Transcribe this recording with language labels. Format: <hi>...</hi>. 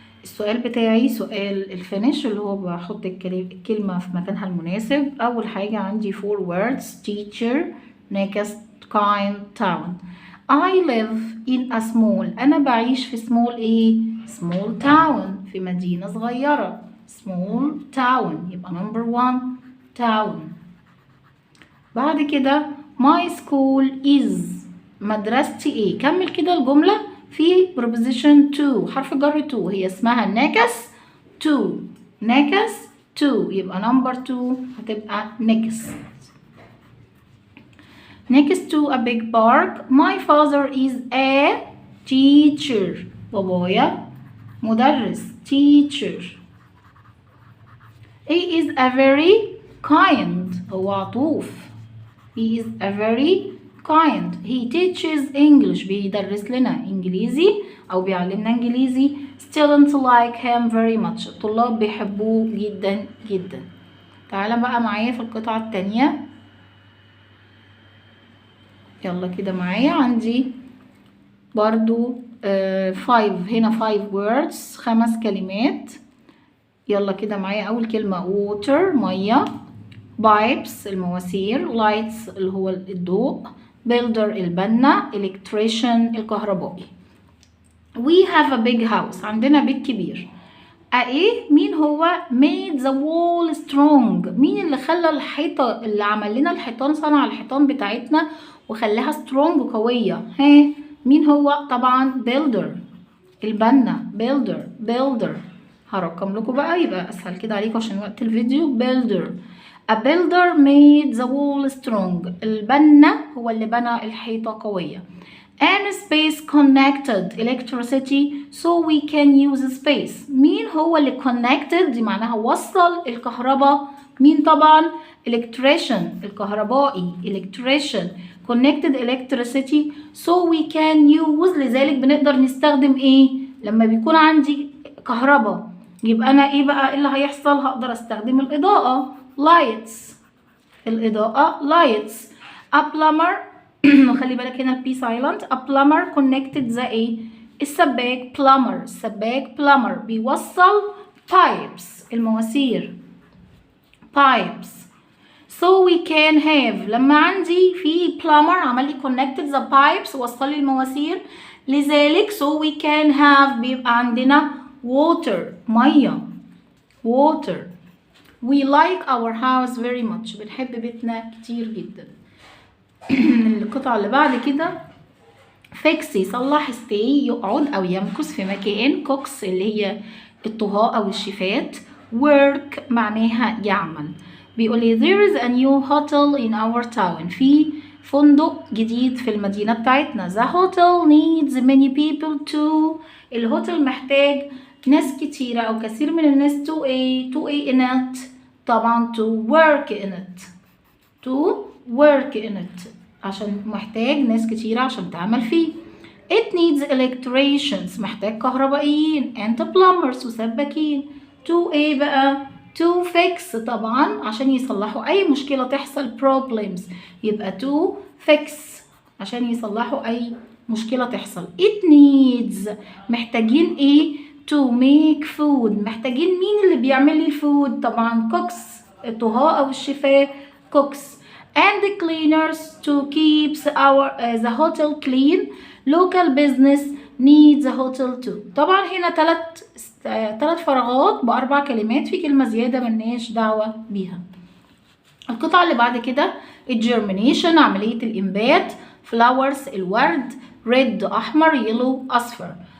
<ar>السؤال بتاعي سؤال الفينش اللي هو بحط الكلمة في مكانها المناسب. اول حاجة عندي</ar> <en>4 words: teacher, next, kind, town. I live in a small.</en> <ar>أنا بعيش في small إيه؟</ar> <en>small town،</en> <ar>في مدينة صغيرة.</ar> <en>small town</en> <ar>يبقى</ar> <en>number 1 town.</en> <ar>بعد كده</ar> <en>my school is.</en> <ar>مدرستي إيه؟ كمل كده الجملة في preposition to، حرف جر to، هي اسمها</ar> <en>next to.</en> <ar>next to يبقى number 2 هتبقى next.</ar> <en>Next to a big park. My father is a teacher.</en> <ar>بابايا مدرس teacher.</ar> <en>He is a very kind.</en> <ar>هو عطوف.</ar> <en>He is a very kind. He teaches English.</en> <ar>بيدرس لنا إنجليزي أو بيعلمنا إنجليزي.</ar> <en>Students like him very much.</en> <ar>الطلاب بيحبوه جدا جدا. تعالى بقى معايا في القطعة التانية. يلا كده معايا عندي برضو 5 هنا</ar> <en>5 words</en> <ar>5 كلمات. يلا كده معايا أول كلمة water مية، pipes المواسير، lights اللي هو الضوء، builder البنا، electrician الكهربائي.</ar> <en>we have a big house</en> <ar>عندنا بيت كبير. ايه مين هو</ar> <en>made the wall strong؟</en> <ar>مين اللي خلى الحيطة اللي عمل لنا الحيطان، صنع الحيطان بتاعتنا وخلاها strong قوية؟ مين هو؟ طبعا builder البنا. builder هرقم لكم بقى يبقى اسهل كده عليكم عشان وقت الفيديو.</ar> <en>builder a builder made the wall strong.</en> <ar>البنا هو اللي بنى الحيطة قوية.</ar> <en>and space connected electricity so we can use space.</en> <ar>مين هو اللي connected؟ دي معناها وصل الكهرباء. مين طبعا؟ electrician الكهربائي.</ar> <en>electrician connected electricity so we can use.</en> <ar>لذلك بنقدر نستخدم ايه لما بيكون عندي كهرباء؟ يبقى انا ايه بقى اللي هيحصل؟ هقدر استخدم الإضاءة lights. الإضاءة lights. a plumber خلي بالك هنا البي سايلنت.</ar> <en>a plumber connected the</en> <ar>ايه؟ السباك</ar> <en>plumber.</en> <ar>السباك</ar> <en>plumber</en> <ar>بيوصل</ar> <en>pipes</en> <ar>المواسير</ar> <en>pipes so we can have.</en> <ar>لما عندي في plumber عمل لي</ar> <en>connected the pipes</en> <ar>وصل لي المواسير، لذلك</ar> <en>so we can have</en> <ar>بيبقى عندنا water مية water.</ar> <en>we like our house very much.</en> <ar>بنحب بيتنا كتير جدا. القطعة اللي بعد كده fix يصلح، stay يقعد أو يمكث في مكان، cooks اللي هي الطهاء أو الشيفات، work معناها يعمل. بيقول لي</ar> <en>there is a new hotel in our town.</en> <ar>في فندق جديد في المدينة بتاعتنا.</ar> <en>the hotel needs many people to.</en> <ar>الهوتل محتاج ناس كتيرة أو كثير من الناس</ar> <en>to a in it.</en> <ar>طبعا</ar> <en>to work in it. to work in it</en> <ar>عشان محتاج ناس كتيرة عشان تعمل فيه.</ar> <en>it needs electricians</en> <ar>محتاج كهربائيين</ar> <en>and plumbers</en> <ar>وسباكين. to ايه بقى؟</ar> <en>to fix</en> <ar>طبعا عشان يصلحوا أي مشكلة تحصل problems. يبقى</ar> <en>to fix</en> <ar>عشان يصلحوا أي مشكلة تحصل.</ar> <en>it needs</en> <ar>محتاجين ايه؟</ar> <en>to make food.</en> <ar>محتاجين مين اللي بيعمل لي الفود؟ طبعا cooks الطهاء أو الشيفات cooks.</ar> <en>and the cleaners to keep the hotel clean. local business needs a hotel too.</en> <ar>طبعا هنا ثلاث فراغات ب4 كلمات، في كلمة زيادة ملناش دعوة بيها. القطعة اللي بعد كده germination عملية الإنبات، flowers الورد، red أحمر، yellow أصفر.</ar>